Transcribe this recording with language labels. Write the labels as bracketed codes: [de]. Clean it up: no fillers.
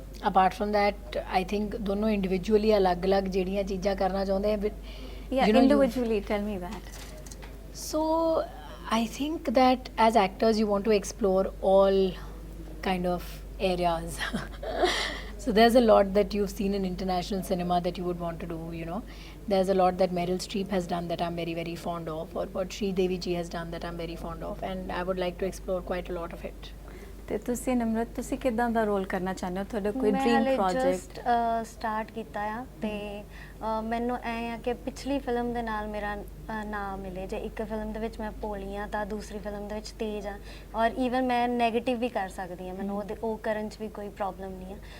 [en] Apart from that, I think [pa] ਦੋਨੋਂ individually ਅਲੱਗ-ਅਲੱਗ ਜਿਹੜੀਆਂ ਚੀਜ਼ਾਂ ਕਰਨਾ ਚਾਹੁੰਦੇ ਆ। [en] Individually, tell me that. So I think that as actors you want to explore all kind of areas. So there's a lot that you've seen in international cinema that you would want to do. There's a lot that Meryl Streep has done that I'm very, very fond of, or what Sri Devi ji has done that I'm very fond of, and I would like to explore quite a lot of it. [pa] ਤੇ ਤੁਸੀਂ ਨਿਮਰਤ ਤੁਸੀਂ ਕਿਦਾਂ ਦਾ role ਕਰਨਾ ਚਾਹੁੰਦੇ ਹੋ? ਤੁਹਾਡਾ ਕੋਈ ਮੈਂ ਡ੍ਰੀਮ ਹਾਲੇ ਪ੍ਰੋਜੈਕਟ? ਜਸਟ ਸਟਾਰਟ ਕੀਤਾ ਆ ਤੇ ਮੈਨੂੰ ਐ ਆ ਕਿ ਪਿਛਲੀ ਫਿਲਮ ਦੇ ਨਾਲ ਮੇਰਾ ਨਾਮ ਮਿਲੇ। ਜੇ ਇੱਕ ਫਿਲਮ ਦੇ ਵਿੱਚ ਮੈਂ ਭੋਲੀ ਆ ਤਾਂ ਦੂਸਰੀ ਫਿਲਮ ਦੇ ਵਿੱਚ ਤੇਜ਼ ਆ, ਔਰ ਈਵਨ ਮੈਂ ਨੈਗੇਟਿਵ ਵੀ ਕਰ ਸਕਦੀ ਆ, ਮੈਨੂੰ ਉਹ ਕਰਨ 'ਚ ਵੀ ਕੋਈ ਪ੍ਰੋਬਲਮ ਨਹੀਂ ਆ।